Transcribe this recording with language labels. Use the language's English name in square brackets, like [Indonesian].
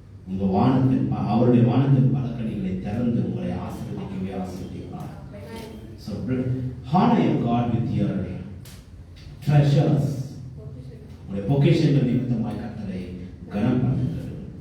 [Tamil] உங்க வானத்தின் அவருடைய வானத்தின் பலக்கணிகளை திறந்து உங்களை ஆசீர்வதிக்கவே ஆசீர்வதிப்பார். [English] So honor your God with your treasures. [Tamil] உங்களுடைய பொக்கிஷங்கள் நிமித்தமாய் கர்த்தரை கனம் பண்ணுங்கள்.